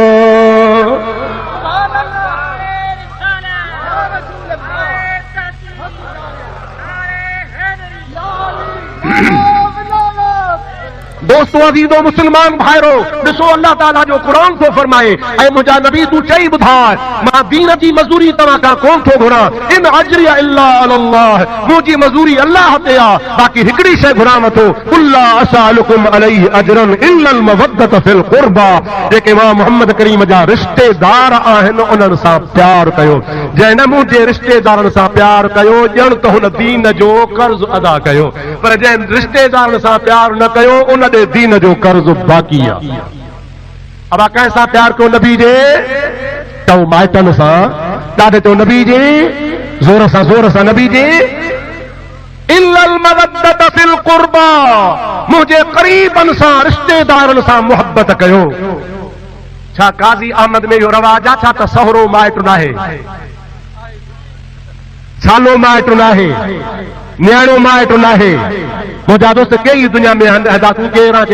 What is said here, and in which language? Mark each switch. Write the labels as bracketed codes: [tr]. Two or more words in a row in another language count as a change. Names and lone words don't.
[sd] दोस्तों अज़ीज़ो मुस्लमान भाइरो, ॾिसो अल्लाह ताला जो क़ुरान थो फरमाए, ऐं मुंहिंजा नबी तूं चई ॿुधाए, मां दीन जी मज़ूरी तव्हां खां कोन थो घुरां। [ar] إن أجري إلا على الله, [sd] मुंहिंजी मज़ूरी अल्लाह ते आहे, बाक़ी हिकिड़ी शइ घुरां थो, [ar] قل لا أسألكم عليه أجرا إلا المودة في القربى. [sd] जेके मां मुहम्मद करीम जा रिश्तेदार आहिनि, उन्हनि सां प्यार कयो। जंहिं न मुंहिंजे रिश्तेदारनि सां प्यार कयो, ॼण त हुन दीन जो कर्ज़ अदा कयो। पर जंहिं रिश्तेदारनि सां प्यार न कयो, उन दीन जो कर्ज बाक़ी आहे। अब कंहिंसां प्यार कयो? नबी जे चओ माइटनि सां, ॾाढे चओ नबी जे, ज़ोर सां नबी जे। [ar] إلا المودة في القربى, [sd] मुंहिंजे क़रीबनि सां, रिश्तेदारनि सां मुहबत कयो। छा काज़ी अहमद में इहो रवाज आहे छा त सहरो माइट नाहे, सालो माइट नाहे, न्याणो माइट नाहे? मुंहिंजा दोस्त कई दुनिया में आहिनि, अदा तूं केरु आहे?